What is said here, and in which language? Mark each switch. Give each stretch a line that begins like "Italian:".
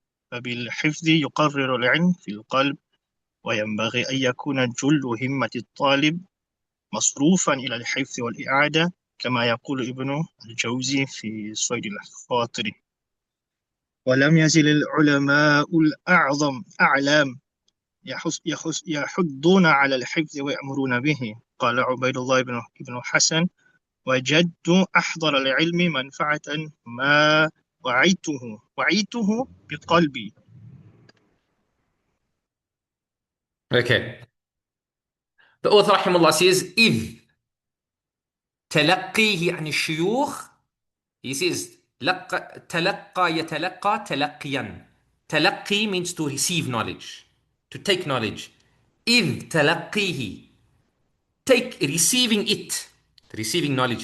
Arabic: فبالحفظ يقرر العلم في القلب، وينبغي أن يكون جل همة الطالب مصروفا إلى الحفظ والإعادة، كما يقول ابن الجوزي في صيد الخاطر: ولم يزل العلماء أعلام يحضون على الحفظ ويأمرون به. قال عبيد الله بن حسن: وجدت أحضر العلم منفعة ما وعيته بقلبي.
English: Okay. The author rahimahullah says,
Arabic: إذ تلقيه عن الشيوخ.
English: He says,
Arabic: تلقى يتلقى تلقيا.
English: تلقي means to receive knowledge, to take knowledge.
Arabic: إذ تلقيه,
English: take, receiving it, receiving knowledge.